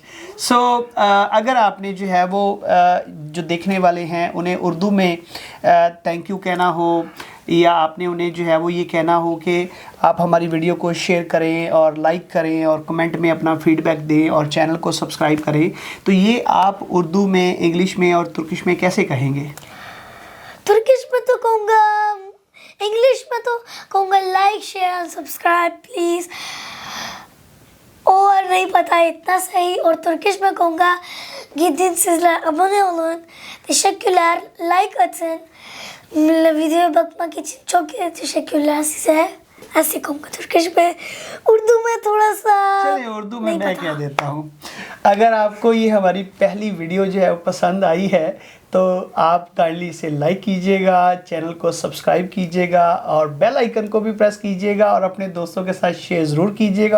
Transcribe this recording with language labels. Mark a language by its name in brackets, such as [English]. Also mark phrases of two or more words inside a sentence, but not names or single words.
[Hindi] सो अगर आपने जो है वो जो देखने वाले हैं उन्हें उर्दू में [English] thank you [Hindi] कहना हो, या आपने उन्हें जो है वो ये कहना हो कि आप हमारी वीडियो को शेयर करें और लाइक करें और कमेंट में अपना फीडबैक दें और चैनल को सब्सक्राइब करें, तो ये आप उर्दू में, इंग्लिश में और तुर्किश में कैसे कहेंगे? तुर्किश में तो कहूँगा, इंग्लिश में तो कहूँगा [English] like share subscribe please, [Hindi] और नहीं पता इतना सही। और तुर्किश में कहूँगा [Turkish] gidin sizler abone olun, teşekkürler, like atın, videoya bakmak için çok teşekkürler size। [Hindi] ऐसे कहूँगा तुर्किश में। उर्दू में थोड़ा सा चलिए उर्दू में मैं कह देता हूँ। अगर आपको ये हमारी पहली वीडियो जो है वो पसंद आई है तो आप काइंडली इसे लाइक कीजिएगा, चैनल को सब्सक्राइब कीजिएगा और [English] bell icon [Hindi] को भी प्रेस कीजिएगा और अपने दोस्तों के साथ शेयर ज़रूर कीजिएगा।